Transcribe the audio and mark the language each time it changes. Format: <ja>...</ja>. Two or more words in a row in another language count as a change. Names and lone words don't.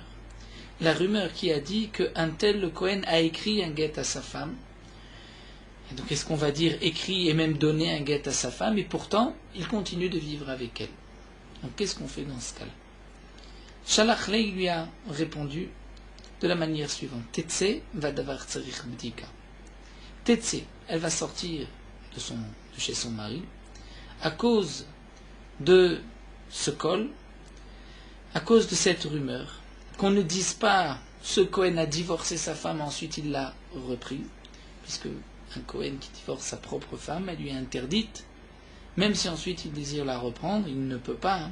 <fr>La rumeur qui a dit qu'un tel, le Kohen, a écrit un get à sa femme. Et donc est-ce qu'on va dire écrit et même donné un get à sa femme, et pourtant il continue de vivre avec elle? Donc qu'est-ce qu'on fait dans ce cas-là?</fr> <arc>שלח ליה</arc> <fr>lui a répondu de la manière suivante.</fr> <he>תצא ודבר צריך בדיקה.</he> <fr>Tetse, elle va sortir de chez son mari à cause de ce col, à cause de cette rumeur, qu'on ne dise pas ce Kohen a divorcé sa femme, ensuite il l'a repris, puisque un Kohen qui divorce sa propre femme, elle lui est interdite, même si ensuite il désire la reprendre, il ne peut pas.</fr>